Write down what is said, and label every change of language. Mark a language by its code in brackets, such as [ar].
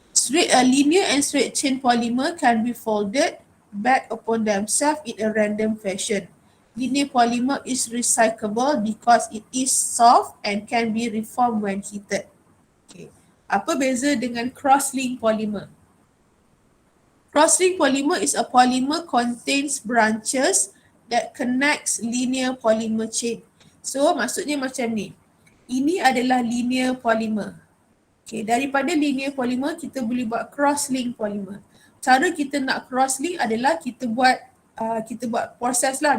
[en] Linear and straight chain polymer can be folded back upon themselves in a random fashion. Linear polymer is recyclable because it is soft and can be reformed when heated. Okay. [ms] Apa beza dengan cross-link polymer? [en] Cross-link polymer is a polymer contains branches that connects linear polymer chain. [ms] So maksudnya macam ni. Ini adalah linear polymer. Okay, daripada linear polymer kita boleh buat cross-link polymer. Cara kita nak cross-link adalah kita buat proses lah.